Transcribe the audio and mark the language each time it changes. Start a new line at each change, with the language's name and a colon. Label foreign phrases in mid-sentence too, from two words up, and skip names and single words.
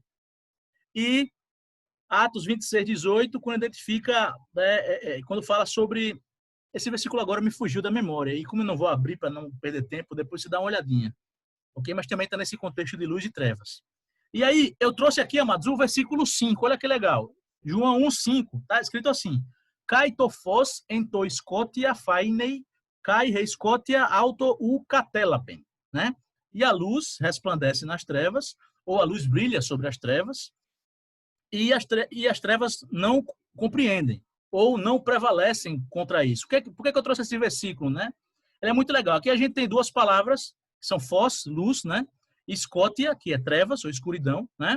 Portuguese: E Atos 26:18, quando identifica, né, quando fala sobre... Esse versículo agora me fugiu da memória. E como eu não vou abrir para não perder tempo, depois você dá uma olhadinha. Ok? Mas também está nesse contexto de luz e trevas. E aí, eu trouxe aqui, amados, o versículo 5. Olha que legal. João 1:5. Está escrito assim:
Greek: Καὶ τὸ φῶς ἐν τῇ σκοτίᾳ φαίνει, καὶ ἡ σκοτία αὐτὸ οὐ κατέλαβεν.
Portuguese: Né? E a luz resplandece nas trevas, ou a luz brilha sobre as trevas, e as trevas não compreendem ou não prevalecem contra isso. Por que eu trouxe esse versículo, né? Ele é muito legal. Aqui a gente tem duas palavras, que são fós, luz, né? E escótia, que é trevas ou escuridão, né?